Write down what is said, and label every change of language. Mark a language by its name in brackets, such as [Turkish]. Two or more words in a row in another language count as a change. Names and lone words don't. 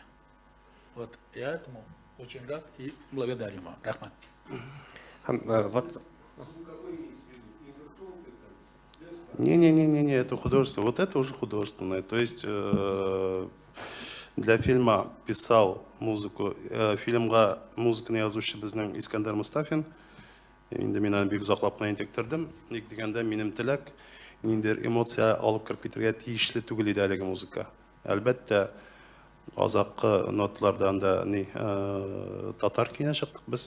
[Russian] Вот я этому очень рад и благодарю вам. Рахмат. Не, это художество. Вот это уже художественное. То есть для фильма писал музыку. [Tatar] Фильмга музыканы язучы безнең Искәндәр Мустафин. Инде мин аны бик озаклап кына интектердем. Ник дигәндә минем теләк ниндидер эмоция алып киреп китергә тиешле түгел иде әлеге музыка. Әлбәттә азаккы ноталардан да татар көенә чыктык без.